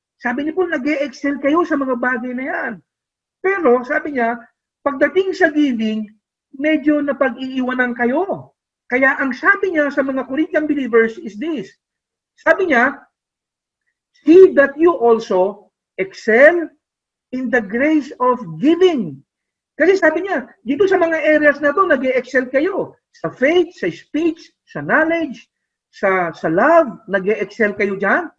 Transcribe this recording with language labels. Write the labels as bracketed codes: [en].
[tl] Sabi ni Paul, nag-excel kayo sa mga bagay na yan. Pero, sabi niya, pagdating sa giving, medyo napag-iiwanan kayo. Kaya ang sabi niya sa mga Corinthian believers is this. Sabi niya, [en] see that you also excel in the grace of giving. [tl] Kasi sabi niya, dito sa mga areas na to, nag-excel kayo. Sa faith, sa speech, sa knowledge, sa love, nag-excel kayo dyan.